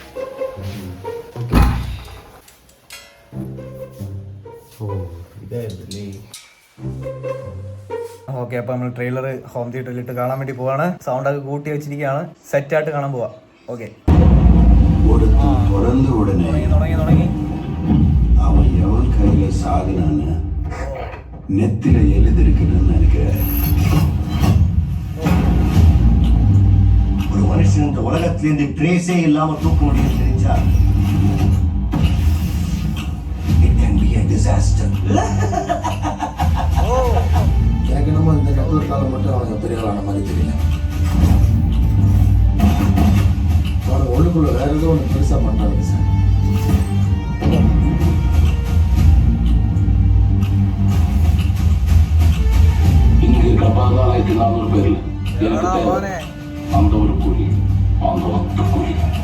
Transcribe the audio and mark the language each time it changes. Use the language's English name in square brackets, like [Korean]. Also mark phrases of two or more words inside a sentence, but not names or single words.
[Malayalam] ഓക്കെ. അപ്പൊ നമ്മൾ ട്രെയിലർ ഹോം തിയേറ്ററിൽ ഇട്ട് കാണാൻ വേണ്ടി പോവാണ്. സൗണ്ട് ഒക്കെ കൂട്ടി വെച്ചിരിക്കുകയാണ്. സെറ്റ് ആയിട്ട് കാണാൻ പോവാ. ഓക്കെ. തുടങ്ങി. [Tamil] அவன் எவன் கையில சாகுனான்னு நெத்தில எழுதிருக்குன்னு நினைக்கிறேன். ஒரு மனுஷன் இந்த உலகத்திலிருந்து ட்ரேஸே இல்லாம தூக்க முடியும் தெரிஞ்சா [English] it can be a disaster. [Tamil] எனக்கு நம்ம இந்த கட்டூர்கால மட்டும் அவனுக்கு பெரிய ஆளான மாதிரி தெரியல. அவனுக்கு உள்ளுக்குள்ள வேற ஏதோ ஒன்று பெருசா பண்றாங்க சார். இங்கு கபாதான் 400 பேர்ல அந்த ஒரு கூலி, அந்த ஒத்த கூலி.